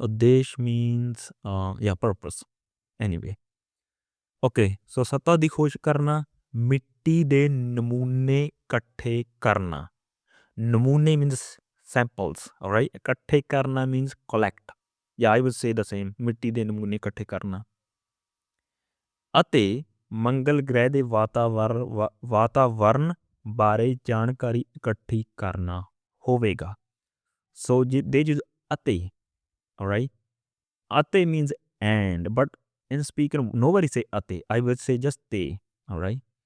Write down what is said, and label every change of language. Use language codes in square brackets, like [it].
[en] Udesh means yeah, purpose. Anyway, okay, so [pa] ਸੱਤਾ ਦੀ ਖੋਜ ਕਰਨਾ, ਮਿੱਟੀ ਦੇ ਨਮੂਨੇ ਇਕੱਠੇ ਕਰਨਾ. [en] ਨਮੂਨੇ means samples, alright? [pa] ਇਕੱਠੇ ਕਰਨਾ [en] means collect. Yeah, I would say the same. [pa] ਮਿੱਟੀ ਦੇ ਨਮੂਨੇ ਇਕੱਠੇ ਕਰਨਾ. ਅਤੇ ਮੰਗਲ ਗ੍ਰਹਿ ਦੇ ਵਾਤਾਵਰਨ ਬਾਰੇ ਜਾਣਕਾਰੀ ਇਕੱਠੀ ਕਰਨਾ ਹੋਵੇਗਾ. [en] So they use ate, alright? Ate means and, but in speaker nobody say ate. I would say just te, alright?